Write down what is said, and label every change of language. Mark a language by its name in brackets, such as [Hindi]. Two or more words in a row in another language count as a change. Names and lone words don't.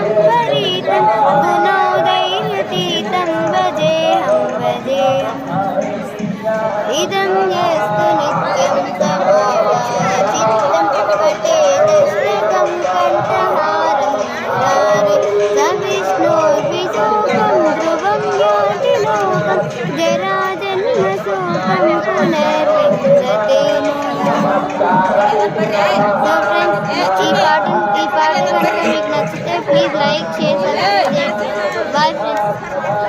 [Sanskrit] सुरैः गुणोदैर्यतीतं भजेऽहं भजेऽहं इदं यस्तु नित्यं समाचित्तं पठेदष्टकं कण्ठहारं मुरारे स विष्णोर्विशोकं ध्रुवं याति लोकं जराजन्मशोकं पुनर्विंशते [English] so friends [Telugu] ఈ పాట కనుక మీకు నచ్చితే [English] please like share subscribe. bye friends.